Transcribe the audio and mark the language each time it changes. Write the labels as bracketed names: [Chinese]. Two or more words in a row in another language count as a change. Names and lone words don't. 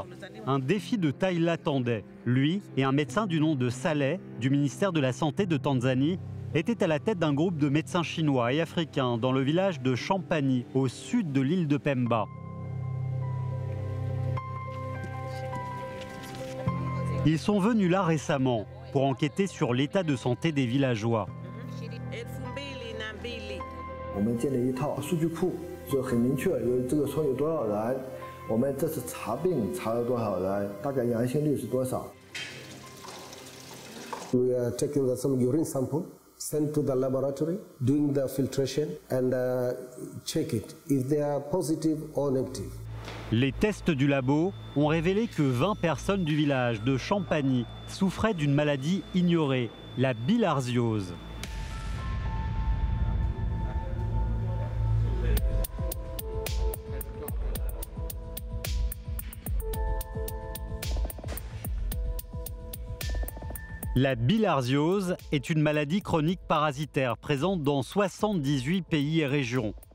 [French] Un défi de taille l'attendait. Lui et un médecin du nom de Saleh, du ministère de la Santé de Tanzanie, étaient à la tête d'un groupe de médecins chinois et africains dans le village de Champagny, au sud de l'île de Pemba. Ils sont venus là récemment pour enquêter sur l'état de santé des villageois. [Chinese] 我们建立一套数据库，就很明确，有这个村有多少人，我们这次查病查了多少人，大概阳性率是多少。 [English] We are taking some urine sample, sent to the laboratory, doing the filtration and check it if they are positive or negative. [French] Les tests du labo ont révélé que 20 personnes du village de Champagny souffraient d'une maladie ignorée, la bilharziose. La bilharziose est une maladie chronique parasitaire présente dans 78 pays et régions.